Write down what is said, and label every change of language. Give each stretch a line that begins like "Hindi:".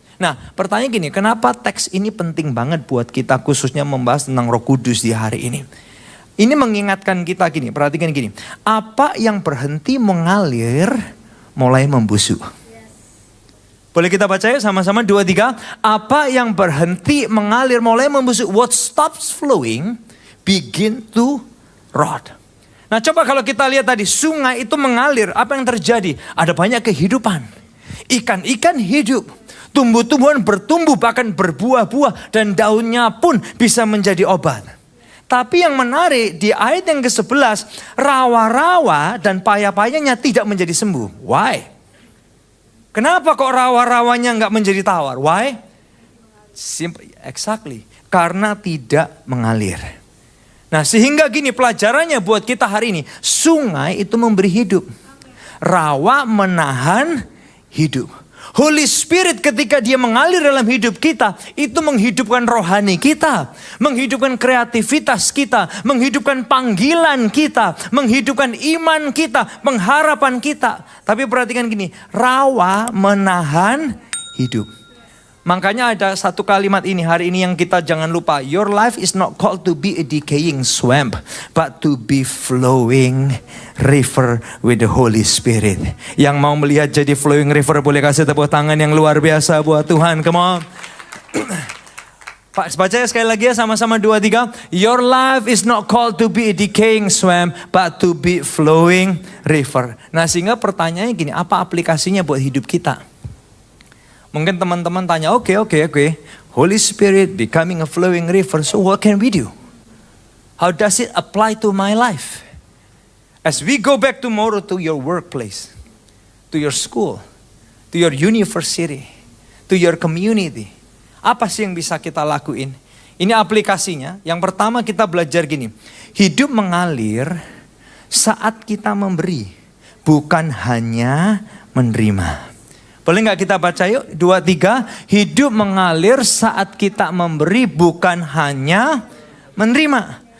Indonesian: Nah, pertanyaan gini, kenapa teks ini penting banget buat kita khususnya membahas tentang Roh Kudus di hari ini? Ini mengingatkan kita gini, perhatikan gini. Apa yang berhenti mengalir mulai membusuk. Boleh kita baca ya sama-sama 2-3. Apa yang berhenti mengalir mulai membusuk.
English: What stops flowing begin to rot.
Indonesian: Nah, coba kalau kita lihat tadi, sungai itu mengalir, apa yang terjadi? Ada banyak kehidupan. Ikan-ikan hidup, tumbuh-tumbuhan bertumbuh, bahkan berbuah-buah, dan daunnya pun bisa menjadi obat. Tapi yang menarik di ayat yang ke-11, rawa-rawa dan paya-payanya tidak menjadi sembuh.
English: Why?
Indonesian: Kenapa kok rawa-rawanya nggak menjadi tawar?
English: Why? Exactly.
Indonesian: Karena tidak mengalir. Nah, sehingga gini pelajarannya buat kita hari ini, sungai itu memberi hidup. Rawa menahan hidup. Holy Spirit ketika dia mengalir dalam hidup kita, itu menghidupkan rohani kita, menghidupkan kreativitas kita, menghidupkan panggilan kita, menghidupkan iman kita, pengharapan kita. Tapi perhatikan gini, rawa menahan hidup. Makanya ada satu kalimat ini hari ini yang kita jangan lupa.
English: Your life is not called to be a decaying swamp, but to be flowing river with the Holy Spirit.
Indonesian: Yang mau melihat jadi
English: flowing river
Indonesian: boleh kasih tepuk tangan yang luar biasa buat Tuhan.
English: Come on.
Indonesian: Pak, baca ya sekali lagi ya sama-sama 2, 3.
English: Your life is not called to be a decaying swamp, but to be flowing river.
Indonesian: Nah sehingga pertanyaannya gini, apa aplikasinya buat hidup kita? Mungkin teman-teman tanya, oke.
English: Holy Spirit becoming a flowing river, so what can we do? How does it apply to my life? As we go back tomorrow to your workplace, to your school, to your university, to your community.
Indonesian: Apa sih yang bisa kita lakuin? Ini aplikasinya. Yang pertama kita belajar gini. Hidup mengalir saat kita memberi, bukan hanya menerima. Boleh nggak kita baca yuk? 2, 3. Hidup mengalir saat kita memberi, bukan hanya menerima.